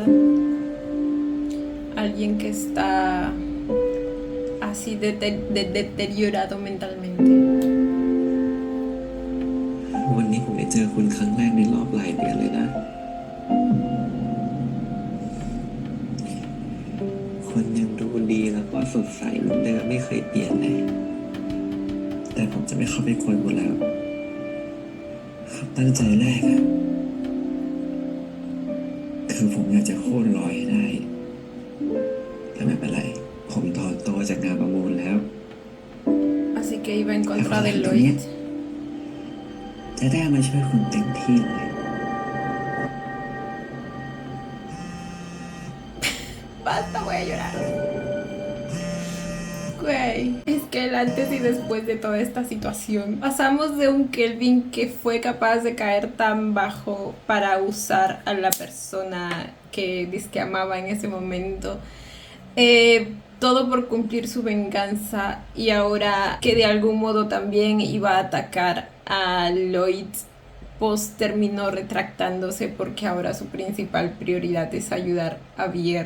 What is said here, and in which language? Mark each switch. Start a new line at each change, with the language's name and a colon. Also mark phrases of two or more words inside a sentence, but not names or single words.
Spanish: Alguien que está así deteriorado mentalmente.
Thai: วันนี้ผมได้เจอคุณครั้งแรกในรอบหลายเดือนเลยนะ คนยังดูดีแล้วก็สดใสเหมือนเดิมไม่เคยเปลี่ยนเลย แต่ผมจะไม่เข้าไปกวนคุณแล้วครับตั้งใจแรกอะคือผมอยากจะโค่นรอยให้ได้ แต่ไม่เป็นไร ผมถอนตัวจากงานประมูลแล้ว
Spanish: Así que iba en contra de Lloyd.
Thai: จะได้มาช่วยคุณเต็มที่เลย
Spanish: Basta, voy a llorar. Güey, es que el antes y después de toda esta situación, pasamos de un Kelvin que fue capaz de caer tan bajo para usar a la persona que dizque amaba en ese momento, todo por cumplir su venganza, y ahora que de algún modo también iba a atacar a Lloyd, pues terminó retractándose porque ahora su principal prioridad es ayudar a Vier.